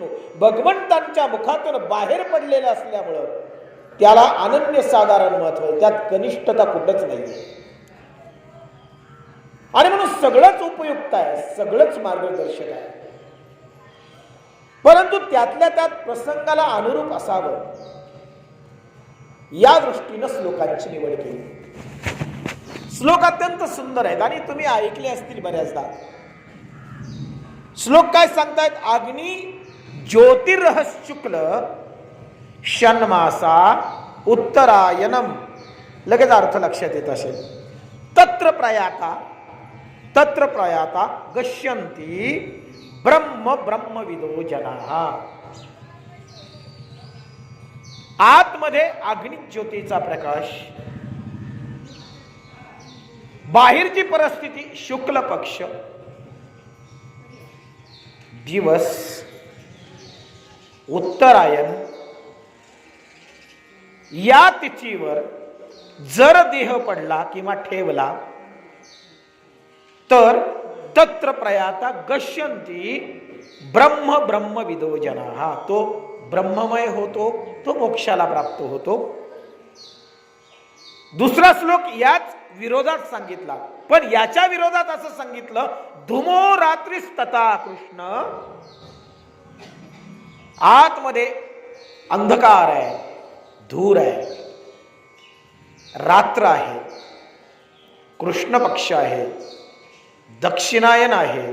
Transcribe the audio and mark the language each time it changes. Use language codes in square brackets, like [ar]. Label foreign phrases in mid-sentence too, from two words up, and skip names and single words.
[mr] भगवंतांच्या मुखातून बाहेर पडलेलं असल्यामुळं त्याला अनन्यसाधारण महत्व आहे, त्यात कनिष्ठता कुठंच नाही आणि म्हणून सगळंच उपयुक्त आहे, सगळंच मार्गदर्शक आहे, परंतु त्यातल्या त्यात प्रसंगाला अनुरूप असावं या दृष्टीनं श्लोकांची निवड केली। श्लोक अत्यंत सुंदर आहेत आणि तुम्ही ऐकले असतील बऱ्याचदा। श्लोक काय सांगतायत? [sa] अग्नि ज्योतिर्ह शुक्ल षण्मासा उत्तरायणम। [mr] लगेच अर्थ लक्षात येत असेल। [sa] तत्र प्रयाता गच्छन्ति ब्रह्म ब्रह्मविदो जनाः। [mr] आतमध्ये अग्नि ज्योतीचा प्रकाश, बाहेरची परिस्थिती शुक्ल पक्ष, दिवस, उत्तरायण या तिथीवर जर देह पडला किंवा ठेवला तर [sa] तत्र प्रयाता गश्यन्ति ब्रह्म ब्रह्म विदो जनाः. [mr] तो ब्रह्ममय होतो, तो मोक्षाला प्राप्त होतो. दुसरा श्लोक याच विरोधात सांगितला, पण याच्या विरोधात असं सांगितलं, [sa] धुमो रात्रीस्तता कृष्ण. [mr] आतमध्ये अंधकार आहे, धूर आहे, रात्र आहे, कृष्ण पक्ष आहे, दक्षिणायन आहे.